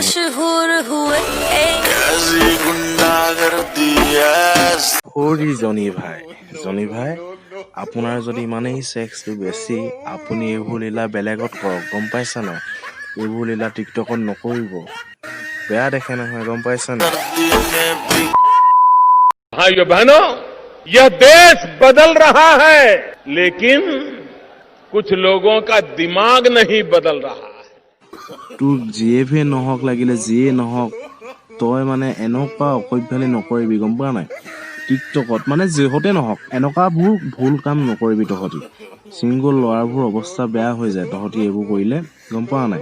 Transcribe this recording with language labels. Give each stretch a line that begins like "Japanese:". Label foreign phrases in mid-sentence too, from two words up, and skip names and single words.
Assamese: জনী ভাই, আপোনাৰ যদি ইমানেই ছেক্সটো বেছি, আপুনি এইবোৰ লীলা বেলেগত কৰক, গম পাইছা নাই? এইবোৰ লীলা টিকটকত নকৰিব, বেয়া দেখে নহয়, গম পাইছা নাই?
Hindi: भाइयों बहनों, यह देश बदल रहा है, लेकिन कुछ लोगों का दिमाग नहीं बदल रहा है।
Assamese: তোৰ যিয়ে নহওক, লাগিলে যিয়ে নহওক, তই মানে এনেকুৱা অসভ্যালি নকৰিবি, গম পোৱা নাই? টিকটকত মানে যিহতে নহওক এনেকুৱাবোৰ ভুল কাম নকৰিবি তহঁতি। ছিংগল ল'ৰাবোৰ অৱস্থা বেয়া হৈ যায় তহঁতি এইবোৰ কৰিলে, গম পোৱা নাই?